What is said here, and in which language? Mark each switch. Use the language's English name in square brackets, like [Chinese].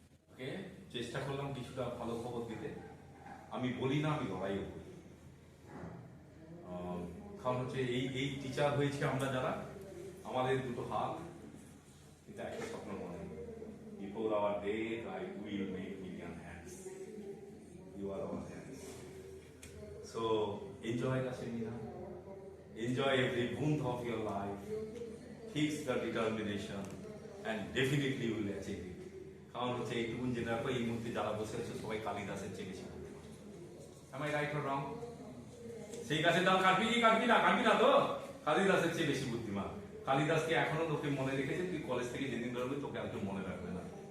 [Bangla] ওকে, চেষ্টা করলাম কিছুটা ভালো খবর দিতে। আমি বলি না, আমি লড়াইও করি। কারণ হচ্ছে এই টিচার হয়েছে আমরা যারা, আমাদের দুটো হাত, কিন্তু একটা স্বপ্ন মনে, [English] Before our death I will make million hands. You are our hands. So enjoy the seminar, enjoy every month of your life, fix the determination and definitely you will achieve it. [Bangla] কারণ হচ্ছে এইটুকুন জেনে রাখো, এই মুহূর্তে যারা বসে আছে সবাই কালিদাসের চেয়ে বেশি করতে পারে। [English] Am I right or wrong? [Bangla] সেই গাছের ডাল কাটবি কি কাটবি না তো, কালিদাসের চেয়ে বেশি বুদ্ধিমান। কালিদাসকে এখনো লোকে মনে রেখেছে, তুই কলেজ থেকে যেদিন বেরোবি তোকে আর কেউ মনে রাখবে না।